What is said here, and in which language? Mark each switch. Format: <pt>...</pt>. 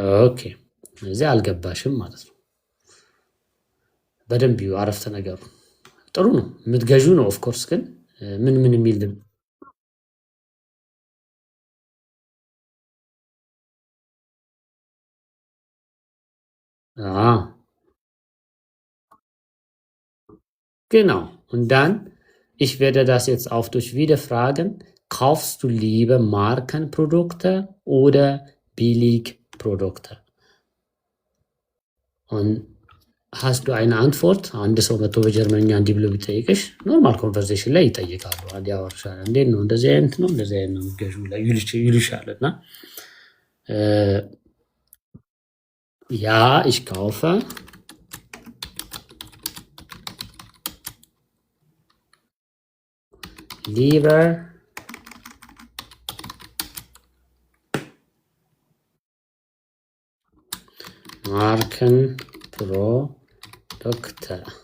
<am>ኦኬ፣ እዚህ አልገባሽም ማለት ነው። በደንብ አረፍተ ነገሩ ጥሩ ነው፣ የምትገዡ ነው። ኦፍኮርስ ግን ምን የሚል genau.</am> <de>Und dann, ich werde das jetzt auf dich wieder fragen, kaufst du lieber Markenprodukte oder Billigprodukte? Und hast du eine Antwort?</de> <am>አንድ ሰው መጥቶ በጀርመንኛ እንዲህ ብሎ ቢጠይቅሽ ኖርማል ኮንቨርሴሽን ላይ ይጠይቃሉ። አንድ ያወርሻል። እንዴት ነው እንደዚህ አይነት ነው እንደዚህ አይነት ነው ገዥ ላይ ይልሻል እና</am> <de>ja, ich kaufe lieber Markenprodukte.</de>